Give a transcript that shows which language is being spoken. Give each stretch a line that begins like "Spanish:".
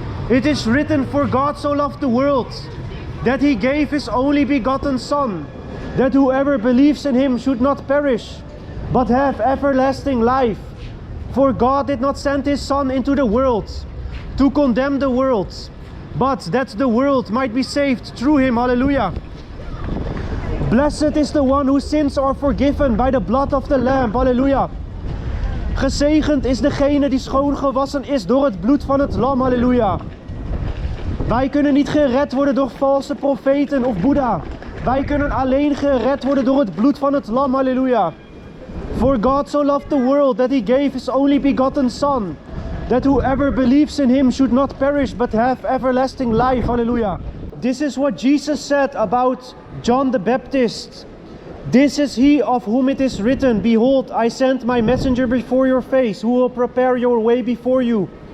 English: It is written, for God so loved the world, that he gave his only begotten Son, that whoever believes in him should not perish, but have everlasting life. For God did not send his Son into the world to condemn the world, but that the world might be saved through him. Hallelujah. Blessed is the one whose sins are forgiven by the blood of the Lamb. Hallelujah.
Dutch: Gezegend is degene die schoongewassen is door het bloed van het lam. Halleluja. Wij kunnen niet gered worden door valse profeten of Boeddha. Wij kunnen alleen gered worden door het bloed van het lam. Halleluja.
English: For God so loved the world that he gave his only begotten Son, that whoever believes in him should not perish but have everlasting life. Hallelujah. This is what Jesus said about John the Baptist. This is he of whom it is written, behold, I send my messenger before your face, who will prepare your way before you.